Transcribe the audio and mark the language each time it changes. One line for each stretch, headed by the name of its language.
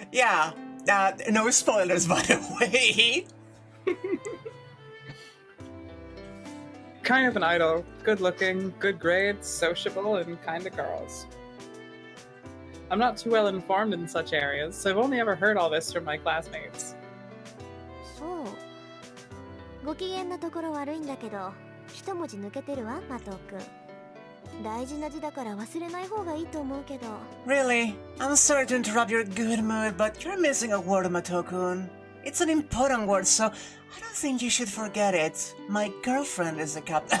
English: Yeah, no spoilers, by the way. Kind of an idol, good looking, good grades, sociable, and kind of girls. I'm not too well informed in such areas, so I've only ever heard all this from my classmates.
Japanese: そう。ご機嫌なところ悪いんだけど、一文字抜けてるわ、マト君。大事な字だから忘れない方がいいと思うけど。
English: Really? I'm sorry to interrupt your good mood, but you're missing a word, Mato-kun. It's an important word, so I don't think you should forget it. My girlfriend is the captain.